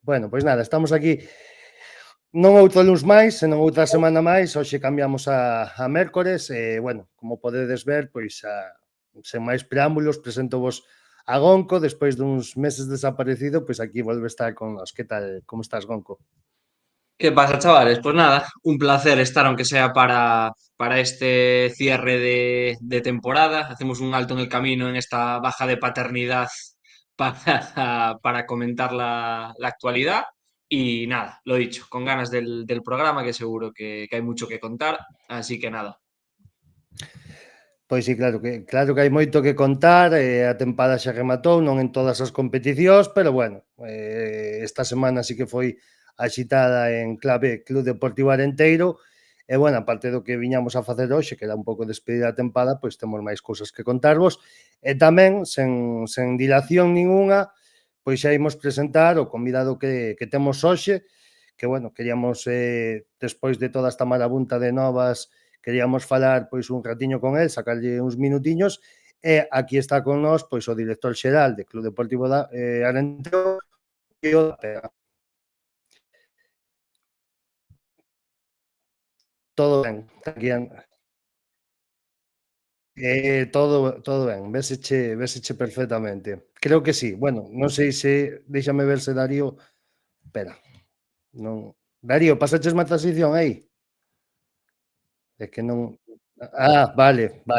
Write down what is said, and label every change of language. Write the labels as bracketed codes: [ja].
[gl] Bueno, pois nada, estamos aquí non outro luns máis, senón outra semana máis, hoxe cambiamos a mércores, e, bueno, como podedes ver, pois, sen máis preámbulos, presento vos a Gonco, despois duns meses desaparecido, pois aquí volve a estar con nos. Que tal, como estás, Gonco? [es] ¿Qué pasa, chavales? Pues nada, un placer estar, aunque sea para este cierre de temporada. Hacemos un alto en el camino en esta baja de paternidad para comentar la actualidad. Y nada, lo dicho, con ganas del programa, que seguro que hay mucho que contar. Así que nada. [gl] Pois sí, claro que hai moito que contar, a tempada xa rematou, non en todas as competicións, pero bueno, esta semana sí que foi axitada en clave Club Deportivo Arenteiro, e bueno, aparte do que viñamos a facer hoxe, que era un pouco despedir a tempada, pois temos máis cousas que contarvos, e tamén, sen dilación ninguna, pois xa imos presentar o convidado que temos hoxe, que bueno, queríamos, despois de toda esta marabunta de novas, queríamos falar pois un ratiño con el, sacarlle uns minutiños, e aquí está con nós pois o director xeral de Club Deportivo Arenteiro, Xío da Pega. Todo ben, aquí todo ben, véseche perfectamente. Creo que sí. Bueno, non sei se déixame ver se Darío, espera, non. Darío, pasaches má transición aí? É que non. Vale.